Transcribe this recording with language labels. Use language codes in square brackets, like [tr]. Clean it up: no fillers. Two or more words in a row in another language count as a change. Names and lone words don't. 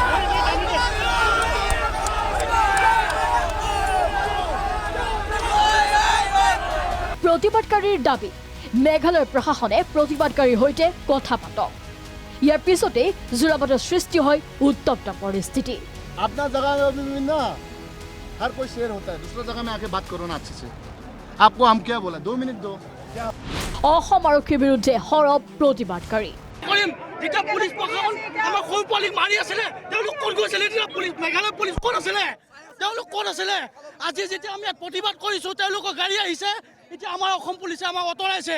[as] প্ৰতিবাদকাৰীৰ দাবী, মেঘালয় প্ৰশাসনে প্ৰতিবাদকাৰীৰ সৈতে কথা পাতক। ইয়াৰ পিছতেই যোৰাবাটৰ সৃষ্টি হয় উত্তপ্ত পৰিস্থিতি। [hi] अपना जगह में ना हर कोई शेयर होता है, दूसरा जगह में आके बात करो ना अच्छे से। आपको हम क्या बोला, 2 मिनट दो। [as] অসম আৰক্ষীৰ বিৰুদ্ধে সৰব প্ৰতিবাদকাৰী। পুলিচ প্ৰশাসন আমাৰ সৰু পোৱালীক মাৰি আছিলে, তেওঁলোক ক'ত গৈছিলে? মেঘালয় পুলিচ ক'ত আছিলে? তেওঁলোক ক'ত আছিলে? আজি যেতিয়া আমি প্ৰতিবাদ কৰিছোঁ, তেওঁলোকৰ গাড়ী আহিছে, এতিয়া আমাৰ অসম পুলিচে আমাক আঁতৰাইছে।